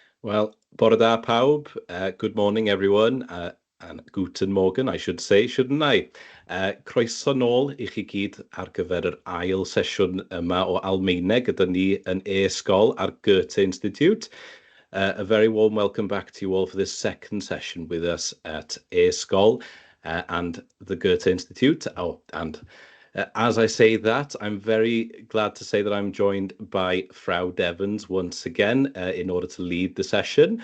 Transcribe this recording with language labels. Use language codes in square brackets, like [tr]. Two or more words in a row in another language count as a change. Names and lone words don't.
[cy] Well, bore da pawb. [en] Good morning, everyone. [de] And guten morgen, [en] I should say, shouldn't I? [cy] Croeso nôl i chi gyd ar gyfer yr ail sesiwn yma o Almaeneg gyda ni yn e-sgol ar Goethe Institut. [en] A very warm welcome back to you all for this second session with us at e-sgol and the Goethe Institute. As I say that, I'm very glad to say that I'm joined by Frau Devons once again in order to lead the session.